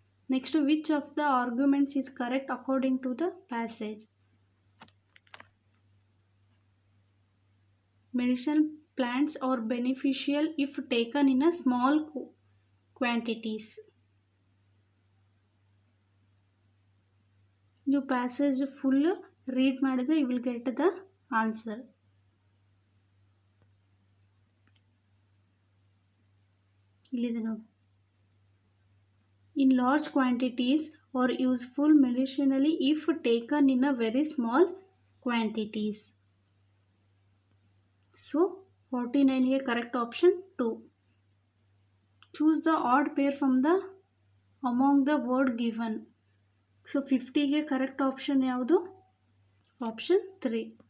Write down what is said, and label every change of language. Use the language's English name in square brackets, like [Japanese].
[English] Next which of the arguments is correct according to the passage? Medicinal plants are beneficial if taken in a small quantities. You passage full read [Kannada] ಮಾಡಿದ್ರೆ [English] you will get the answer. [Kannada] ಇಲ್ಲಿದೆ ನೋಡಿ. [English] In large quantities are useful medicinally if taken in a very small quantities. So 49ಗೆ correct option 2. Choose the odd pair from the among the word given. [Kannada] So 50ಗೆ correct option ಯಾವುದು? Option 3.